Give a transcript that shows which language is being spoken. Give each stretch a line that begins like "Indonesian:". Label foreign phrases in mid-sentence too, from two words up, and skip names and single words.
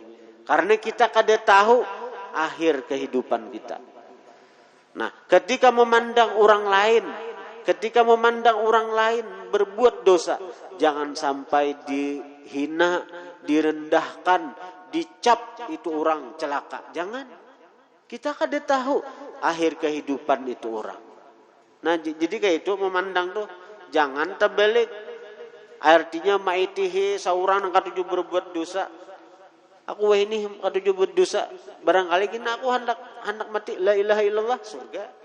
Indonesian: Karena kita kada tahu akhir kehidupan kita. Nah, ketika memandang orang lain berbuat dosa, jangan sampai dihina, direndahkan, dicap itu orang celaka. Jangan. Kita kada tahu akhir kehidupan itu orang. Nah, jadi kayak itu memandang tuh jangan terbalik.
Banjar: Artinya maitihi saurang katuju berbuat dosa. Aku ini katuju berbuat dosa. Barangkali kena aku hendak mati
Arabic: لا إله إلا الله
Banjar: surga.